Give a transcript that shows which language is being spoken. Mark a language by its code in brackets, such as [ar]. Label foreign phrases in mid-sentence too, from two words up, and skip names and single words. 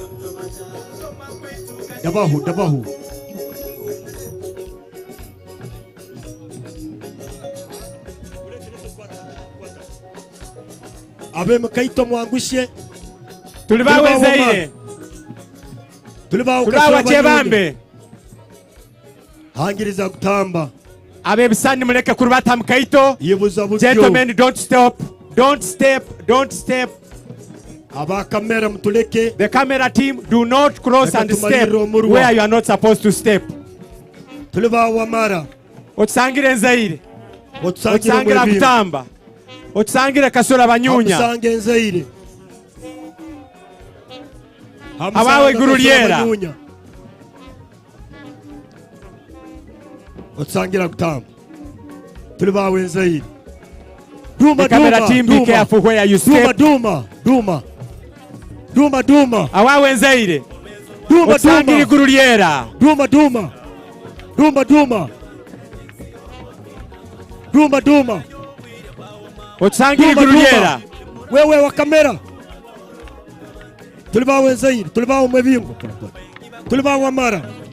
[nyo] dabahu abe mkaito mwangushe tuli bawe Nzaire tuli bawe tuli bawe chebambe hangiriza kutamba abe bisani muleke kurubata mkaito yibuza butyo [en] gentlemen don't step [nyo] aba kamera mtuleke [en] the camera team do not cross and step where you are not supposed to step [nyo] tuli bawe wamara otusangire Nzaire otusangira otusangira mwebingwa kutamba otusangire kasura banyunya otusange Nzaire abawe iguru lyera otusangira kutamba tuli bawe Nzaire [en] the camera team be careful where you step [nyo] duma awawe Nzaire duma otusangire iguru lyera duma otusangire iguru lyera wewe wa kamera tuli bawe Nzaire tuli bawe mwebingwa tuli bawe wamara